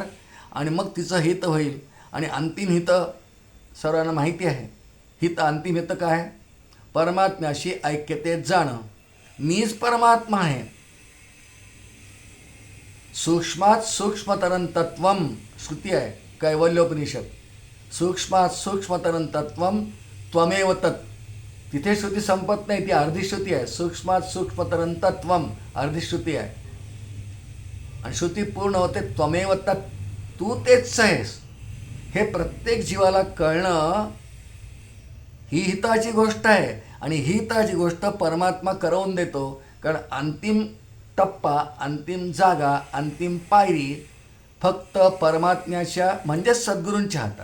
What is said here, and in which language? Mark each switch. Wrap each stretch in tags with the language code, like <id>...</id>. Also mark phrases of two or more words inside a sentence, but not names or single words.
<mr>आणि मग तिचं हित होईल. आणि अंतिम हित सर्वांना माहिती आहे. हित अंतिम हित काय? परमात्म्याशी ऐक्यतेत जाणं. मीच परमात्मा आहे.</mr> <sa>सूक्ष्मात सूक्ष्मतरं तत्वम</sa> <mr>श्रुती आहे कैवल्योपनिषद.</mr> <sa>सूक्ष्मात सूक्ष्मतरं तत्वम त्वमेव तत्.</sa> <mr>तिथे श्रुती संपत नाही, ती अर्धी श्रुती आहे.</mr> <sa>सूक्ष्मात सूक्ष्मतरं तत्वम</sa> <mr>अर्धी श्रुती आहे. आणि श्रुती पूर्ण होते</mr> <sa>त्वमेव तत्,</sa> <mr>तू तेच आहेस. हे प्रत्येक जीवाला कळणं ही हिताची गोष्ट आहे. आणि ही हिताची गोष्ट परमात्मा करवून देतो. कारण अंतिम टप्पा, अंतिम जागा, अंतिम पायरी फक्त परमात्म्याच्या म्हणजेच सद्गुरूंच्या हातात.</mr>